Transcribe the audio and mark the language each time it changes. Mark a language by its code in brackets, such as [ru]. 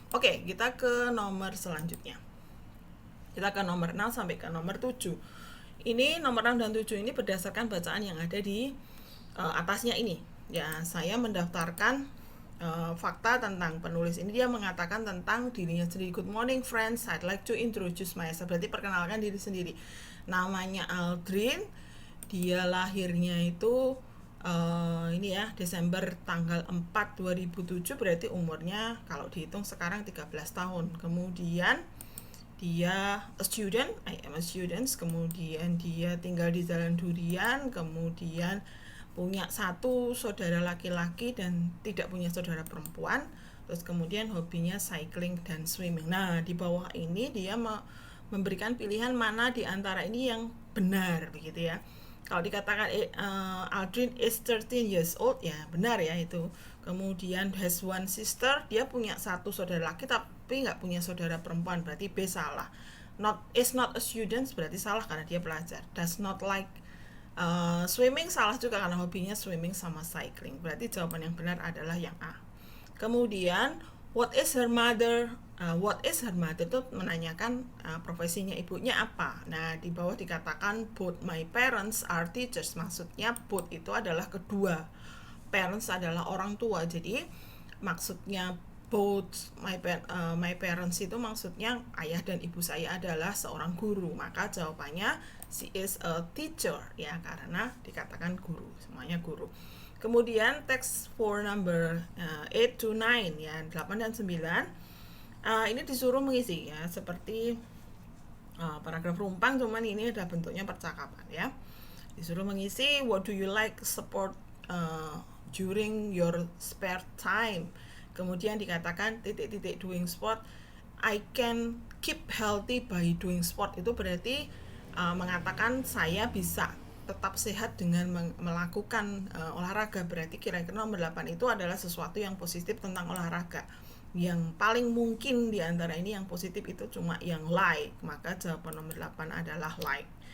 [id] Oke, kita ke nomor selanjutnya. Kita ke nomor 6 sampai ke nomor 7. Ini nomor 6 dan 7 ini berdasarkan bacaan yang ada di atasnya ini. Ya, saya mendaftarkan fakta tentang penulis ini. Dia mengatakan tentang dirinya sendiri. [en] Good morning friends, I'd like to introduce myself. [id] Berarti perkenalkan diri sendiri. Namanya Aldrin. Dia lahirnya itu ini ya, Desember tanggal 4 2007, berarti umurnya kalau dihitung sekarang 13 tahun. Kemudian dia [en] a student, I am a student. [id] Kemudian dia tinggal di Jalan Durian. Kemudian punya 1 saudara laki-laki dan tidak punya saudara perempuan. Terus kemudian hobinya cycling dan swimming. Nah, di bawah ini dia memberikan pilihan mana di antara ini yang benar, begitu ya. Kalau dikatakan Aldrin [en] is 13 years old, [id] ya benar ya itu. Kemudian [en] has one sister, [id] dia punya 1 saudara laki tapi nggak punya saudara perempuan, berarti B salah. [en] Is not a student, [id] berarti salah karena dia pelajar. [en] Does not like swimming, [id] salah juga karena hobinya swimming sama cycling, berarti jawaban yang benar adalah yang A. [en] Kemudian what is her mother? What is her mother [id] itu menanyakan profesinya ibunya apa. Nah, di bawah dikatakan [en] both my parents are teachers. [id] Maksudnya both itu adalah kedua. Parents adalah orang tua. Jadi maksudnya [en] both my parents [id] itu maksudnya ayah dan ibu saya adalah seorang guru. Maka jawabannya [en] she is a teacher [id] ya, karena dikatakan guru, semuanya guru. Kemudian [en] text for number 8 to 9 [id] ya, 8 dan 9. Ini disuruh mengisi ya, seperti paragraf rumpang, cuman ini ada bentuknya percakapan ya. Disuruh mengisi [en] what do you like sport during your spare time. [id] Kemudian dikatakan titik-titik [en] doing sport. I can keep healthy by doing sport. [id] Itu berarti mengatakan saya bisa tetap sehat dengan melakukan olahraga. Berarti kira-kira nomor 8 itu adalah sesuatu yang positif tentang olahraga. Yang paling mungkin di antara ini yang positif itu cuma yang like, maka jawaban nomor 8 adalah like.